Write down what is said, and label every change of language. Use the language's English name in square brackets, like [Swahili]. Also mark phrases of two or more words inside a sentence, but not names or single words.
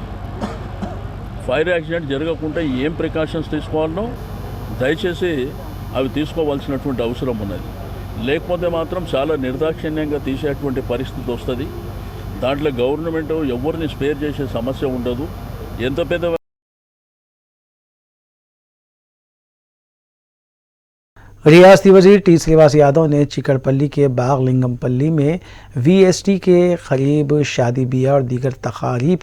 [English] fire accident [Telugu] జరగకుండా ఏం ప్రికాషన్స్ తీసుకోవాలనో దయచేసి అవి తీసుకోవాల్సినటువంటి అవసరం ఉన్నది। లేకపోతే మాత్రం చాలా నిర్దాక్షిణ్యంగా తీసేటువంటి పరిస్థితి వస్తుంది। దాంట్లో గవర్నమెంట్ ఎవరిని స్పేర్ చేసే సమస్య ఉండదు। ఎంత పెద్ద [Urdu] ریاستی وزیر ٹی سریواس یادو نے چکرپلی کے باغ لنگم پلی میں VST کے قریب شادی بیاہ اور دیگر تقاریب